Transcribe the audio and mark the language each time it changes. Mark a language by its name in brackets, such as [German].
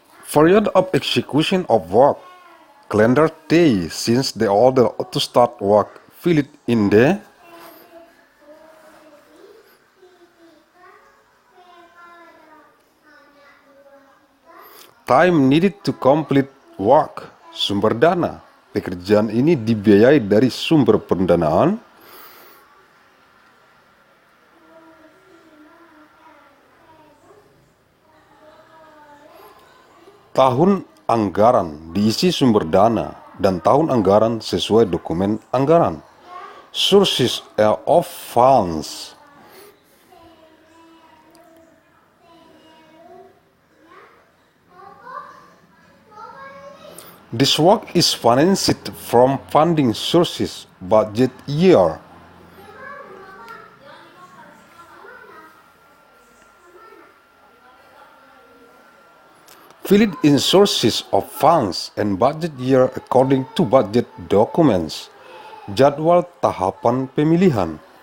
[English] Period of execution of work. Calendar day since the order to start work. Fill it in the time needed to complete work. [Indonesian] Sumber dana. Pekerjaan ini dibiayai dari sumber pendanaan. Tahun anggaran, diisi sumber dana dan tahun anggaran sesuai dokumen anggaran. [English] Sources of funds. This work is financed from funding sources, budget year. Fill it in sources of funds and budget year according to budget documents. [Indonesian] Jadwal tahapan pemilihan.